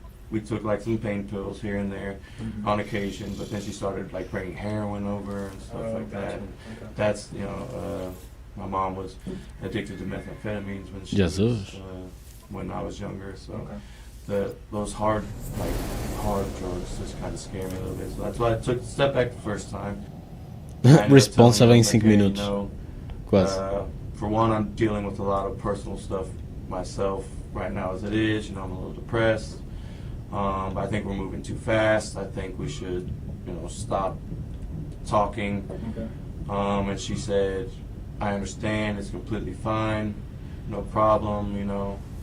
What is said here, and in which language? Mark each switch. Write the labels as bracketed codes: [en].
[en] we took like some pain pills here and there on occasion, but then she started like bringing heroin over and stuff like that. And that's, you know, my mom was addicted to methamphetamines when she was, when I was younger, so those hard drugs just kind of scare me a little bit. So that's why I took a step back the first time. [pt] Responsável em 5 minutos. Quase. [en] For one, I'm dealing with a lot of personal stuff myself right now as it is. You know, I'm a little depressed. But I think we're moving too fast. I think we should, you know, stop talking. And she said, I understand, it's completely fine, no problem, you know.